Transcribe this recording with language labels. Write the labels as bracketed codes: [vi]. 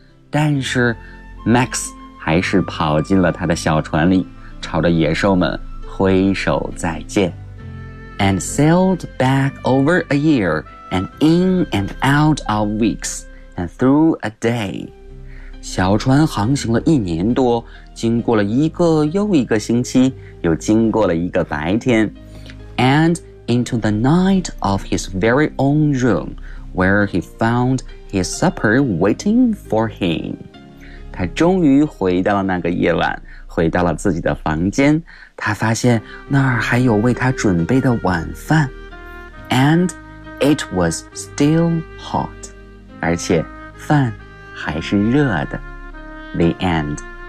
[zh] 但是 Max 还是跑进了他的小船里，朝着野兽们挥手再见。 [en] And sailed back over a year and in and out of weeks and through a day. [zh] 小船航行了一年多，经过了一个又一个星期，又经过了一个白天。 [en] And into the night of his very own room, where he found his supper waiting for him. [zh] 他终于回到了那个夜晚，回到了自己的房间，他发现那儿还有为他准备的晚饭。 [en] And it was still hot. [zh] 而且饭还是热的。 [en] The end.